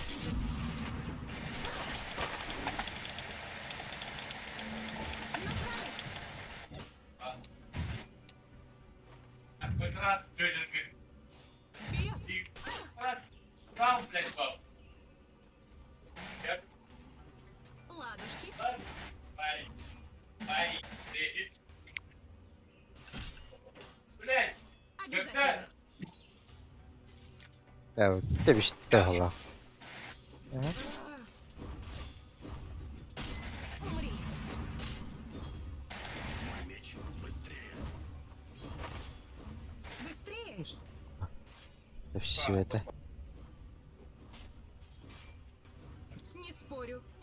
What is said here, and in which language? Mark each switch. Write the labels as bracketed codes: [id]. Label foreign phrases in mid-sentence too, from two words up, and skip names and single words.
[ru] Вперед. Ладушки. Обязательно. [tr] Evet, de bir şey de valla. [ru] Умри. Быстрее. [tr] De bir şey evet. [ru] Не спорю.